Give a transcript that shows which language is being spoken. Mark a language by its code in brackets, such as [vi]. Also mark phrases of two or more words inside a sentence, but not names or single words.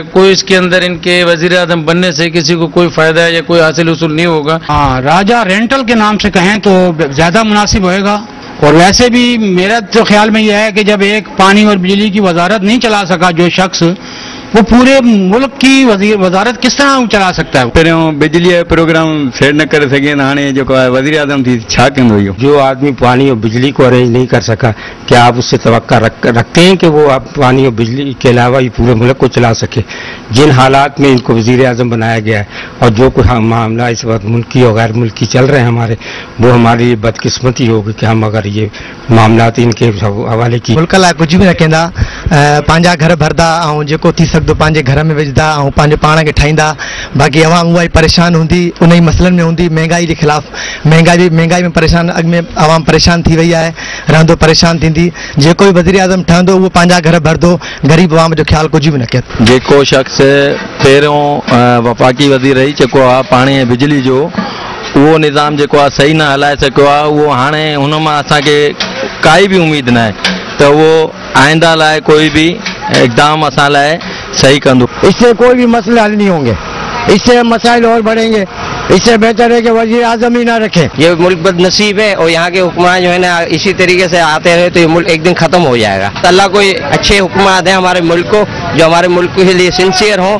[ur] کوئی اس کے اندر ان کے وزیر اعظم بننے سے کسی کو کوئی فائدہ یا کوئی حاصل اصول نہیں ہوگا. ہاں، راجا رینٹل کے نام سے کہیں تو زیادہ مناسب ہوئے گا. اور ویسے بھی میرا تو خیال میں یہ ہے کہ جب ایک پانی اور بجلی کی وزارت نہیں چلا سکا جو شخص، وہ پورے ملک کی وزارت کس طرح چلا سکتا ہے. [sd] पहिरियों बिजली जो प्रोग्राम सेट न करे सघे, हाणे जेको आहे वज़ीर आज़म थी छा कंदो इहो? [ur] جو آدمی پانی اور بجلی کو ارینج نہیں کر سکا، کیا آپ اس سے توقع رکھتے ہیں کہ وہ آپ پانی اور بجلی کے علاوہ یہ پورے ملک کو چلا سکے? جن حالات میں ان کو وزیر اعظم بنایا گیا ہے اور جو کچھ معاملہ اس وقت ملکی اور غیر ملکی چل رہے ہیں ہمارے، وہ ہماری بدقسمتی ہوگی کہ ہم اگر یہ معاملہ ان کے حوالے کی [sd] मुल्क लाइ कुछ भी न कंदा, पंहिंजा घर भरदा ऐं जेको थी सघंदो पंहिंजे घर में विझंदा ऐं पंहिंजे पाण खे ठाहींदा। बाक़ी आवाम उहा ई परेशान हूंदी, उन ई मसइलनि में हूंदी। [ur] مہنگائی کے خلاف مہنگائی میں پریشان, [sd] अॻु में आवाम परेशान थी वई आहे, रहंदो परेशान थींदी। जेको भी वज़ीर आज़म ठहंदो उहो पंहिंजा घर भरदो, ग़रीब आवाम जो ख्याल कुछ भी न कयो। जेको शख़्स पहिरियों वफ़ाकी वज़ीर रही चुको आहे पाणी ऐं बिजली जो, उहो निज़ाम जेको आहे सही न हलाए सघियो आहे, उहो हाणे हुन मां असांखे काई भी उम्मीद न आहे त उहो आइंदा लाइ कोई भी इक़दाम असां लाइ सही कंदो। [ur] اس سے کوئی بھی مسئلے حل نہیں ہوں گے، اس سے مسائل اور بڑھیں گے. اس سے بہتر ہے کہ وزیر اعظم ہی نہ رکھیں. یہ ملک بدنصیب ہے اور یہاں کے حکمران جو ہے نا اسی طریقے سے آتے رہے تو یہ ملک ایک دن ختم ہو جائے گا. اللہ کوئی اچھے حکمران دیں ہمارے ملک کو، جو ہمارے ملک کے لیے سنسیئر ہوں.